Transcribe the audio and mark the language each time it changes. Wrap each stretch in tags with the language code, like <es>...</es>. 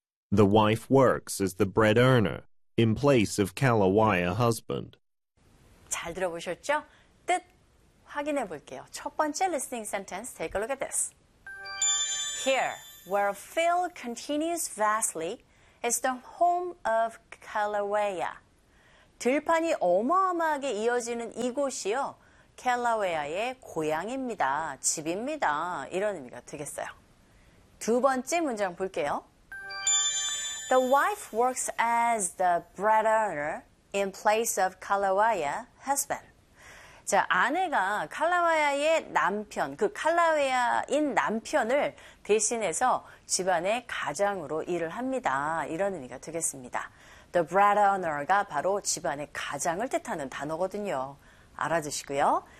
<en>The wife works as the bread earner in place of Kalawaya husband.</en> <ko>잘 들어보셨죠? 뜻 확인해 볼게요. 첫 번째</ko> <en>listening sentence, take a look at this. Here, where field continues vastly, is the home of Kalawaya.</en> <ko>들판이 어마어마하게 이어지는 이곳이요. 캘라웨야의 고향입니다. 집입니다. 이런 의미가 되겠어요. 두 번째 문장 볼게요.</ko> <en>The wife works as the bread earner in place of Kalawaya husband.</en> <ko>자, 아내가 칼라와야의 남편, 그 칼라웨야인 남편을 대신해서 집안의 가장으로 일을 합니다. 이런 의미가 되겠습니다. The bread earner가 바로 집안의 가장을 뜻하는 단어거든요. 알아두시고요.</ko>